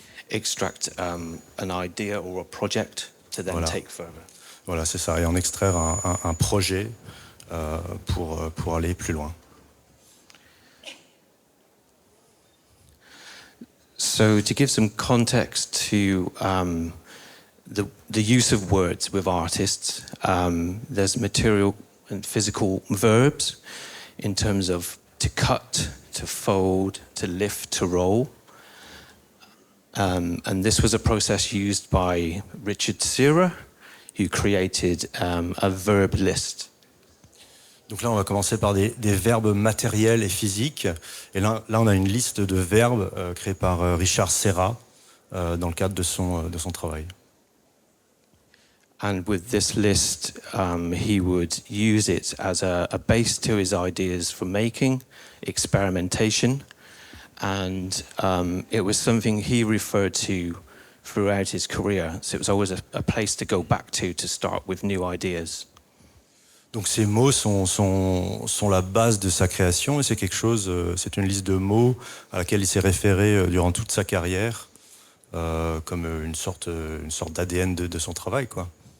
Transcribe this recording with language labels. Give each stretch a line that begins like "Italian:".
English: Extract an idea or a project to then take further.
French: Voilà, c'est ça. Et en extraire un projet pour aller plus loin.
English: So to give some context to the use of words with artists, there's material and physical verbs in terms of to cut, to fold, to lift, to roll. And this was a process used by Richard Serra, who created a verb list.
French: Donc là, on va commencer par des verbes matériels et physiques. Et là, on a une liste de verbes créée par Richard Serra dans le cadre de son travail.
English: And with this list, he would use it as a base to his ideas for making, experimentation. And it was something he referred to throughout his career. So it was always a place to go back to start with new ideas.
French: Donc ces mots sont la base de sa création et c'est quelque chose, c'est une liste de mots à laquelle il s'est référé durant toute sa carrière, comme une sorte d'ADN de son travail, quoi.